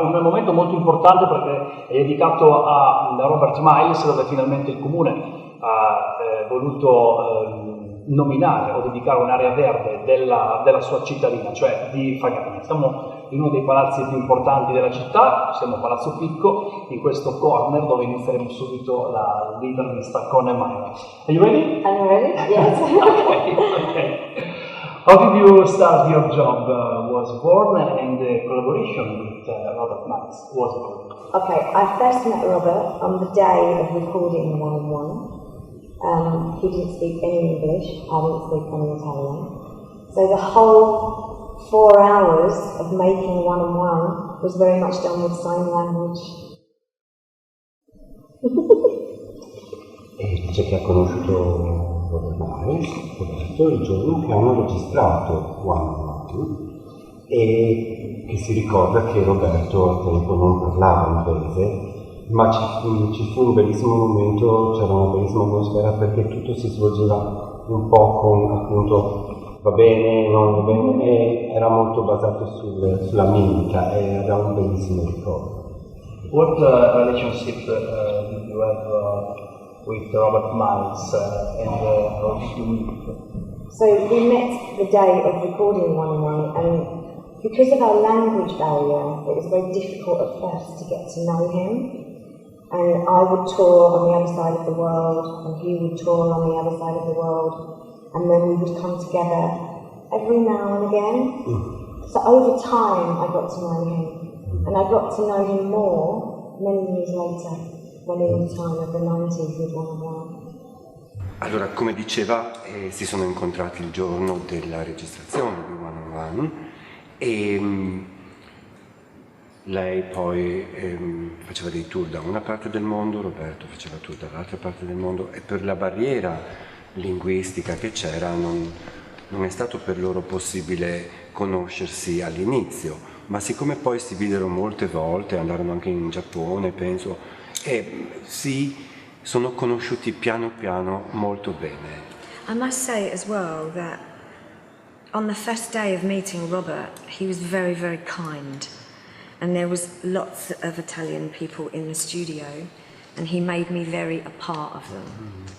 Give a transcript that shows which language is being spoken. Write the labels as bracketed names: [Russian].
[Italian] Un momento molto importante perché è dedicato a Robert Miles, dove finalmente il comune ha voluto nominare o dedicare un'area verde della sua cittadina, cioè di Fagagna. Siamo in uno dei palazzi più importanti della città, siamo a Palazzo Picco, in questo corner dove inizieremo subito l'intervista con Maya. [English] Are you ready? I'm ready, yes. Okay. How did you start your job? Was born and the collaboration with Robert Miles was born? Okay, I first met Robert on the day of recording One-on-One. He didn't speak any English, I didn't speak any Italian. So the whole 4 hours of making One-on-One was very much done with sign language. [Italian] E dice che ha conosciuto Robert Miles, Roberto, il giorno che hanno registrato One-on-One, e che si ricorda che Roberto al tempo non parlava inglese, ma ci fu un bellissimo momento, c'era una bellissima atmosfera perché tutto si svolgeva un po' con appunto va bene, non va bene, e era molto basato sulla mimica, e era un bellissimo ricordo. [English] What relationship did you have with Robert Miles and how did you meet? So we met the day of recording One-on-One, and because of our language barrier, it was very difficult at first to get to know him. And I would tour on the other side of the world, and he would tour on the other side of the world, and then we would come together every now and again. So over time I got to know him, and I got to know him more many years later, when in the time of the 90s with One-on-One. [Italian] Allora, come diceva, si sono incontrati il giorno della registrazione di One-on-One, e lei poi faceva dei tour da una parte del mondo, Roberto faceva tour dall'altra parte del mondo, e per la barriera linguistica che c'era non è stato per loro possibile conoscersi all'inizio, ma siccome poi si videro molte volte, andarono anche in Giappone, penso, e si sono conosciuti piano piano molto bene. [English] I must say as well that on the first day of meeting Robert, he was very, very kind. And there was lots of Italian people in the studio, and he made me very a part of them.